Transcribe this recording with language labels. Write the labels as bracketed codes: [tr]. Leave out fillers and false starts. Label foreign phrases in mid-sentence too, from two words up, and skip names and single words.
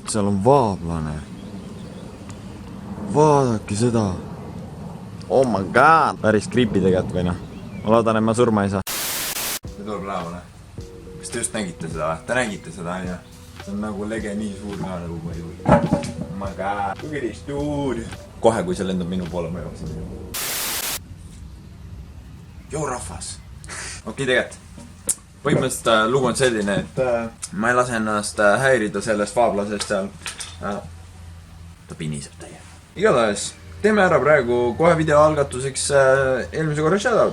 [et] seal on vaablane. Vaadake seda. [en] Oh my god. [et] Päris creepy tegelikult või noh. Ma loodan, et ma surma ei saa. See tuleb lähemale. Kas te just nägite seda? Te nägite seda, on ju? See on nagu lege nii suur ka nagu mõju. [en] Oh my god. Look at this dude. [et] Kohe, kui see lendab minu poole, ma jooksin. Joo rahvas. Okei, tegelikult. Põhimõtteliselt lugu on selline, et ma ei lase ennast häirida sellest vaablasest seal. Ta piniseb täie. Igatahes, teeme ära praegu kohe video algatuseks eelmise korra shoutout.